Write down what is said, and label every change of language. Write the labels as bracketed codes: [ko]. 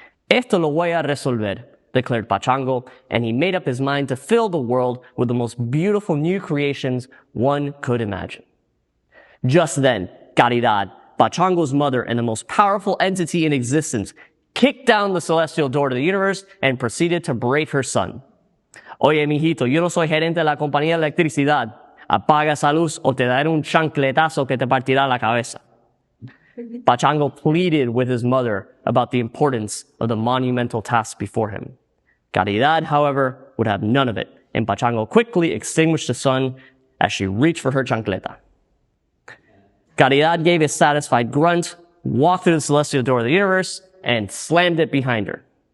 [es] Esto lo voy a resolver, [en] declared Pachango, and he made up his mind to fill the world with the most beautiful new creations one could imagine. Just then, Caridad, Pachango's mother and the most powerful entity in existence, kicked down the celestial door to the universe and proceeded to berate her son. [es] Oye, mijito, yo no soy gerente de la compañía de electricidad. Apaga esa luz o te daré un chancletazo que te partirá la cabeza. [en] Pachango pleaded with his mother about the importance of the monumental task before him. Caridad, however, would have none of it, and Pachango quickly extinguished the sun as she reached for her chancleta. Caridad gave a satisfied grunt, walked through the celestial door of the universe, and slammed it behind her.